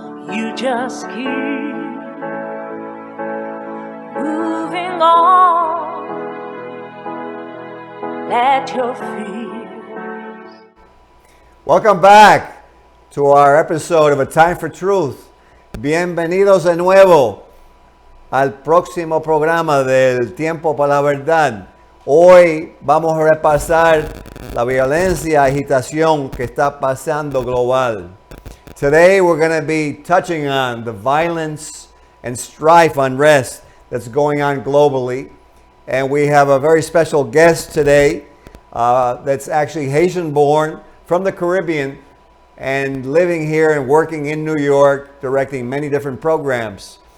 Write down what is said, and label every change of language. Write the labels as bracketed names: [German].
[English] You just keep moving on. Let your fears. Welcome back to our episode of A Time for Truth. [Spanish] Bienvenidos de nuevo al próximo programa del Tiempo para la Verdad. Hoy vamos a repasar la violencia y agitación que está pasando global. [English] Today we're going to be touching on the violence and strife, unrest that's going on globally. And we have a very special guest today that's actually Haitian-born from the Caribbean and living here and working in New York, directing many different programs.